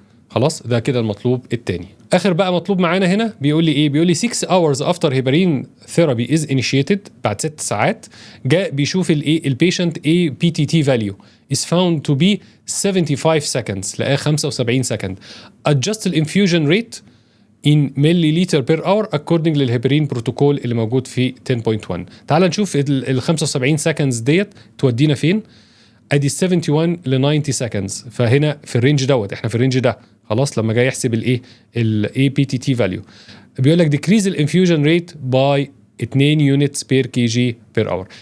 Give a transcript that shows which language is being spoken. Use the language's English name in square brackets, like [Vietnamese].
[Arabic] خلاص ده كده المطلوب الثاني. اخر بقى مطلوب معانا هنا بيقول لي ايه؟ بيقول لي [English] 6 hours after heparin therapy is initiated، [Arabic] بعد 6 ساعات جاء بيشوف الايه البيشنت ايه [English] PTT value is found to be 75 seconds، [Arabic] لقاه 75 سكند. [English] adjust the infusion rate in milliliter per hour according [Arabic] للهيبرين بروتوكول اللي موجود في [English] 10.1. [Arabic] تعال نشوف ال 75 سكندز ديت تودينا فين. ادي 71 ل 90 سكندز، فهنا في الرينج دوت، احنا في الرينج ده خلاص. لما جاي يحسب الايه الاي بي تي تي فاليو بيقول لك [English] decrease الانفيوجن rate by 2 units per K G per hour.